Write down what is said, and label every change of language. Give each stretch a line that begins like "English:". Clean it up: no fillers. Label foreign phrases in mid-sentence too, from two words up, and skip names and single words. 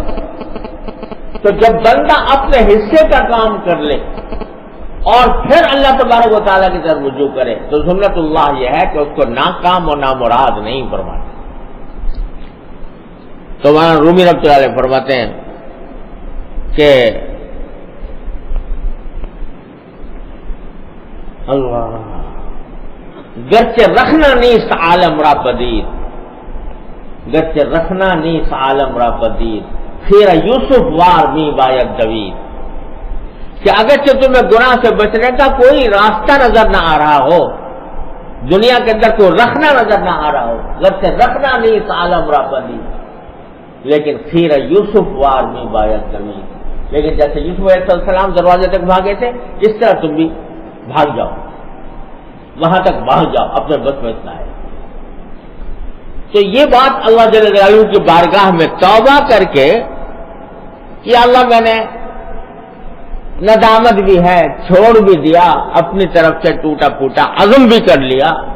Urdu: تو جب بندہ اپنے حصے کا کام کر لے اور پھر اللہ تبارک و تعالیٰ کی طرف رجوع کرے تو سنت اللہ یہ ہے کہ اس کو ناکام اور نامراد نہیں فرماتے۔ تو مولانا رومی رحمۃ اللہ علیہ فرماتے ہیں کہ
Persian: اللہ گرچہ رکھنا نیست عالم را پدید، گرچہ رکھنا نیست عالم را پدید، خیر یوسف وار می باید دوید،
Urdu: کہ اگرچہ تمہیں گناہ سے بچنے کا کوئی راستہ نظر نہ آ رہا ہو، دنیا کے اندر کوئی رکھنا نظر نہ آ رہا ہو،
Persian: گرچہ رکھنا نیست عالم را پدید،
Urdu: لیکن
Persian: خیر یوسف وار می باید دوید،
Urdu: لیکن جیسے یوسف علیہ السلام دروازے تک بھاگے تھے اس طرح تم بھی بھاگ جاؤ، وہاں تک بھاگ جاؤ، اپنے بس میں اتنا ہے۔ تو یہ بات اللہ جل جلالہ کی بارگاہ میں توبہ کر کے کہ اللہ میں نے ندامت بھی ہے، چھوڑ بھی دیا، اپنی طرف سے ٹوٹا پھوٹا عزم بھی کر لیا.